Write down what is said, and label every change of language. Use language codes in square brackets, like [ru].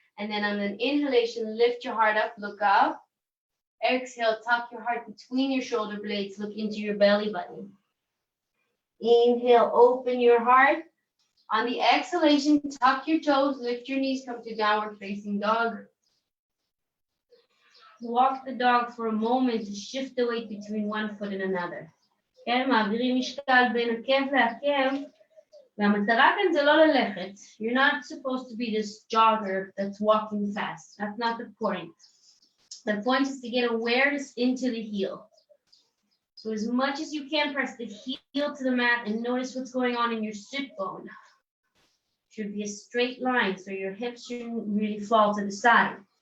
[en] And then on an inhalation, lift your heart up, look up. Exhale, tuck your heart between your shoulder blades, look into your belly button. Inhale, open your heart. On the exhalation, tuck your toes, lift your knees, come to downward facing dog. Walk the dog for a moment to shift the weight between one foot and another. [he] כן, מעבירים משקל בין עקב לעקב, והמטרה כאן זה לא ללכת. [en] You're not supposed to be this jogger that's walking fast. That's not the point. The point is to get awareness into the heel. So as much as you can, press the heel to the mat and notice what's going on in your sit bone. Should be a straight line, so your hips shouldn't really fall to the side.